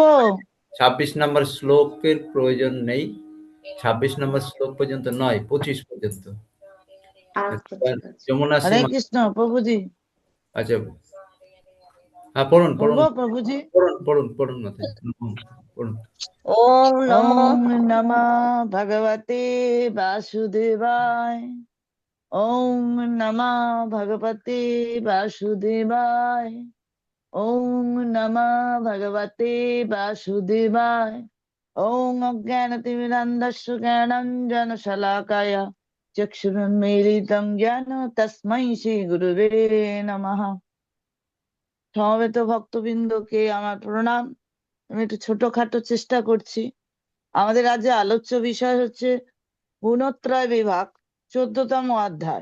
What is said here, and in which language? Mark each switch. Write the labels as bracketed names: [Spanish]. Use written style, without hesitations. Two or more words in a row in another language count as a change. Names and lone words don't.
[Bangla] 26 নম্বর শ্লোকের প্রয়োজন নেই, 26 নম্বর শ্লোক পর্যন্ত নয়, 25 পর্যন্ত। যমুনা হরে সীমা। কৃষ্ণ প্রভুজি। আচ্ছা, হ্যাঁ পড়ুন পড়বো প্রভুজি। পড়ুন মাতাজি, পড়ুন। [Sanskrit] ওম নমঃ ভগবতে বাসুদেবায়। ওম নমঃ ভগবতে বাসুদেবায়। ওম নমঃ ভগবতে বাসুদেবায়। ওম অজ্ঞানতিমিরান্ধস্য জ্ঞানাঞ্জনশলাকায়া চক্ষুরুন্মীলিतं জ্ঞান তস্मै শ্রী গুরুবে নমঃ। [Bangla] সমবেত ভক্তবৃন্দকে আমার প্রণাম। আমি একটু ছোটখাটো চেষ্টা করছি। আমাদের আজকে আলোচ্য বিষয় হচ্ছে গুণত্রয় বিভাগ 14তম অধ্যায়।